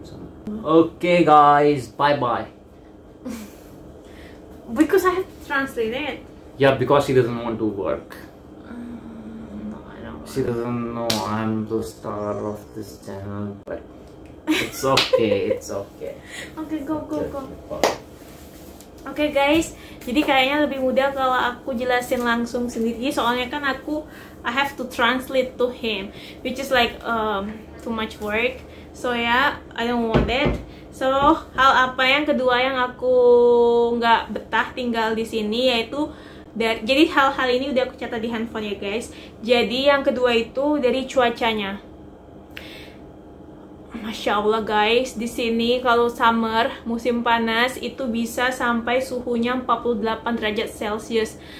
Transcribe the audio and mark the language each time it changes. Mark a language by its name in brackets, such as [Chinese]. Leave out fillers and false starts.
[English] So. Okay, guys, bye bye. Because I have to translate it. Yeah, because she doesn't want to work. No, I don't. She doesn't know I'm the star of this channel, but it's okay, it's okay. Okay, go. [Indonesian] Oke guys, jadi kayaknya lebih mudah kalau aku jelasin langsung sendiri. Soalnya kan [English] I have to translate to him, which is like too much work. So yeah, I don't want it. [Indonesian] So hal apa yang kedua yang aku nggak betah tinggal di sini yaitu jadi hal-hal ini udah aku catat di handphone ya guys. Jadi yang kedua itu dari cuacanya. Masya Allah guys, di sini kalau summer, musim panas itu bisa sampai suhunya 48 derajat Celcius.